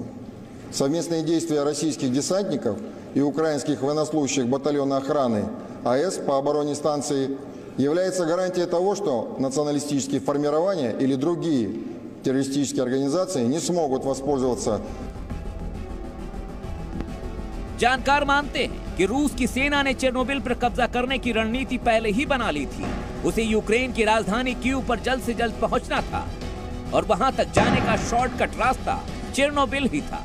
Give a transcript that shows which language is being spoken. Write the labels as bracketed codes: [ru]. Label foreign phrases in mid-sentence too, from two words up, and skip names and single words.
[ru] Совместные действия российских десантников и украинских военнослужащих батальона охраны АЭС по обороне станции является гарантией того, что националистические формирования или другие террористические организации не смогут воспользоваться. [hi] जानकार मानते हैं कि रूस की सेना ने चेरनोबिल पर कब्जा करने की रणनीति पहले ही बना ली थी। उसे यूक्रेन की राजधानी कीव पर जल्द से जल्द पहुंचना था और वहां तक जाने का शॉर्टकट रास्ता चेरनोबिल ही था।